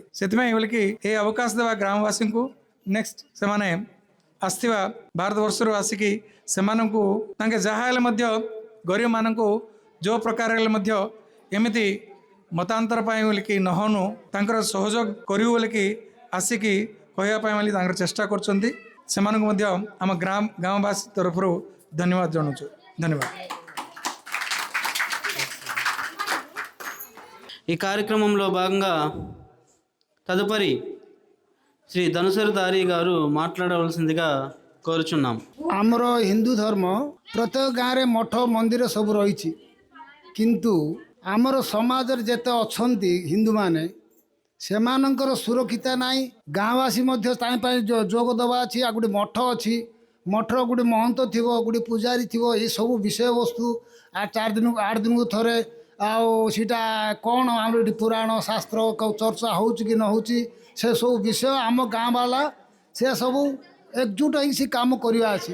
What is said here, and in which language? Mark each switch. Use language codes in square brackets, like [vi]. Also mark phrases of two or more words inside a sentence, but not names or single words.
[or] ସେଥିପାଇଁ ବୋଲିକି ଏ ଅବକାଶ ଦେବା ଗ୍ରାମବାସୀଙ୍କୁ। ନେକ୍ସଟ ସେମାନେ ଆସିଥିବା ଭାରତବର୍ଷରୁ ଆସିକି ସେମାନଙ୍କୁ ତାଙ୍କେ ଯାହା ହେଲେ ମଧ୍ୟ ଗରିବମାନଙ୍କୁ ଯେଉଁ ପ୍ରକାର ହେଲେ ମଧ୍ୟ ଏମିତି ମତାନ୍ତର ପାଇଁ ବୋଲିକି ନହନୁ ତାଙ୍କର ସହଯୋଗ କରିବୁ ବୋଲିକି ଆସିକି କହିବା ପାଇଁ ବୋଲି ତାଙ୍କର ଚେଷ୍ଟା କରୁଛନ୍ତି। ସେମାନଙ୍କୁ ମଧ୍ୟ ଆମ ଗ୍ରାମବାସୀ ତରଫରୁ ଧନ୍ୟବାଦ ଜଣାଉଛୁ। ଧନ୍ୟବାଦ। [te] ఈ కార్యక్రమంలో భాగంగా తదుపరి శ్రీ ధనుసర్ దారి గారు మాట్లాడవలసిందిగా కోరుచున్నాం. [or] ଆମର ହିନ୍ଦୁ ଧର୍ମ ପ୍ରତ୍ୟେକ ଗାଁରେ ମଠ ମନ୍ଦିର ସବୁ ରହିଛି, କିନ୍ତୁ ଆମର ସମାଜରେ ଯେତେ ଅଛନ୍ତି ହିନ୍ଦୁମାନେ ସେମାନଙ୍କର ସୁରକ୍ଷିତ ନାହିଁ। ଗାଁବାସୀ ମଧ୍ୟ ତା ପାଇଁ ଯୋଗ ଦେବା ଅଛି। ଆଉ ଗୋଟେ ମଠ ଅଛି, ମଠର ଗୋଟେ ମହନ୍ତ ଥିବ, ଗୋଟେ ପୂଜାରୀ ଥିବ, ଏସବୁ ବିଷୟବସ୍ତୁ 8 ଦିନକୁ ଥରେ ଆଉ ସେଇଟା କ'ଣ ଆମର ଏଠି ପୁରାଣ ଶାସ୍ତ୍ର ଚର୍ଚ୍ଚା ହେଉଛି କି ନ ହେଉଛି ସେସବୁ ବିଷୟ ଆମ ଗାଁ ବାଲା ସେ ସବୁ ଏକଜୁଟ ହେଇକି ସେ କାମ କରିବା ଅଛି।